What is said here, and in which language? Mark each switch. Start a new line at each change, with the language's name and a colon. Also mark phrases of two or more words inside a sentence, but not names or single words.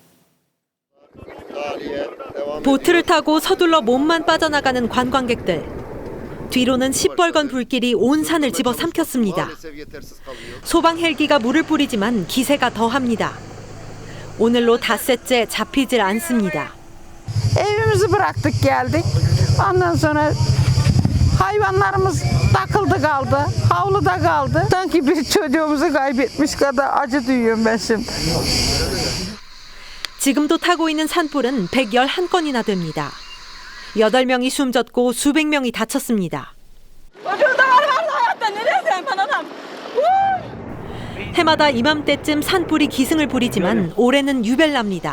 Korean: 보트를 타고 서둘러 몸만 빠져나가는 관광객들. 뒤로는 시뻘건 불길이 온 산을 집어삼켰습니다. 소방 헬기가 물을 뿌리지만 기세가 더합니다. 오늘로 닷새째 잡히질 않습니다.
Turkish: Evimizi bıraktık geldik. Ondan sonra hayvanlarımız takıldı kaldı. Havluda kaldı. Sanki bir çocuğumuzu kaybetmiş kadar acı duyuyorum ben şimdi.
Korean: 지금도 타고 있는 산불은 111건이나 됩니다. 8명이 숨졌고 수백 명이 다쳤습니다. 해마다 이맘때쯤 산불이 기승을 부리지만 올해는 유별납니다.